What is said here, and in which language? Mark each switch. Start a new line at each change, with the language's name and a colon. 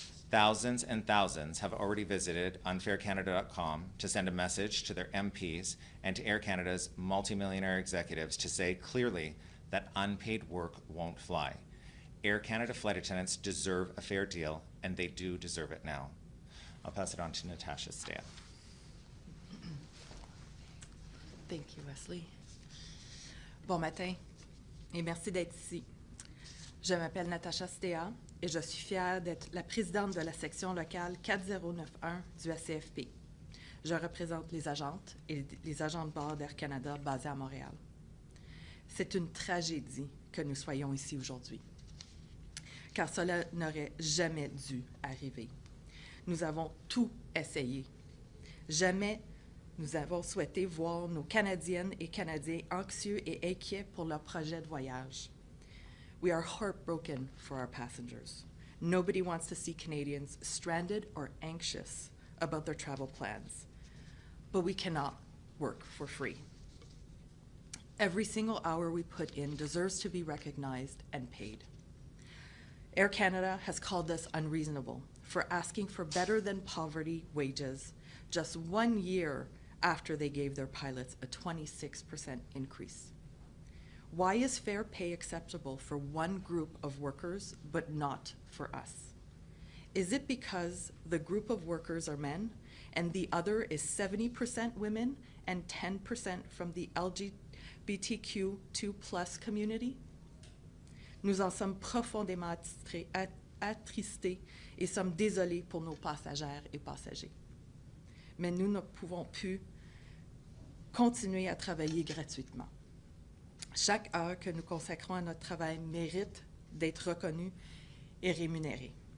English: Thousands and thousands have already visited unfaircanada.com to send a message to their MPs and to Air Canada's multimillionaire executives to say clearly that unpaid work won't fly. Air Canada flight attendants deserve a fair deal, and they do deserve it now. I'll pass it on to Natasha Stea. Thank you, Wesley.
French: Bon matin et merci d'être ici. Je m'appelle Natasha Stea et je suis fière d'être la présidente de la section locale 4091 du ACFP. Je représente les agentes et les agents de bord d'Air Canada basés à Montréal. C'est une tragédie que nous soyons ici aujourd'hui, car cela n'aurait jamais dû arriver. Nous avons tout essayé. Jamais nous avons souhaité voir nos Canadiennes et Canadiens anxieux et inquiets pour leur projet de voyage.
English: We are heartbroken for our passengers. Nobody wants to see Canadians stranded or anxious about their travel plans. But we cannot work for free. Every single hour we put in deserves to be recognized and paid. Air Canada has called us unreasonable for asking for better than poverty wages just 1 year after they gave their pilots a 26% increase. Why is fair pay acceptable for one group of workers but not for us? Is it because the group of workers are men and the other is 70% women and 10% from the LGBTQ2+ community?
French: Nous en sommes profondément attristés et sommes désolés pour nos passagères et passagers. Mais nous ne pouvons plus continuer à travailler gratuitement. Chaque heure que nous consacrons à notre travail mérite d'être reconnue et rémunérée.